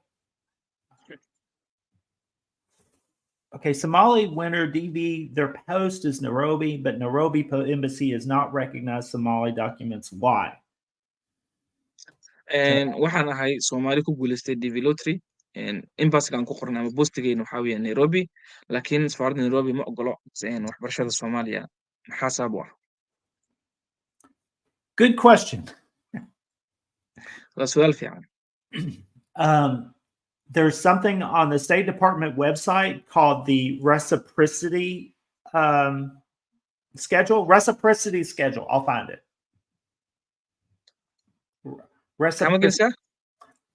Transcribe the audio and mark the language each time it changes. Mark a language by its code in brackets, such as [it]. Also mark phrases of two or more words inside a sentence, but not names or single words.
[en] Okay, Somali winter DV, their post is Nairobi, but Nairobi embassy has not recognized Somali documents. Why? [so] waxaan ahay Soomaali ku guuleystay DV lottery embassy-gaan ku qornay ama postigeyna waxa weeyaan Nairobi laakiin safaaradda Nairobi ma ogolo waxbarashada Soomaaliya maxaa sabab u ah? [en] Good question. [so] waa su'aal fiican. [en] There's something on the State Department website called the reciprocity schedule. Reciprocity schedule. I'll find it.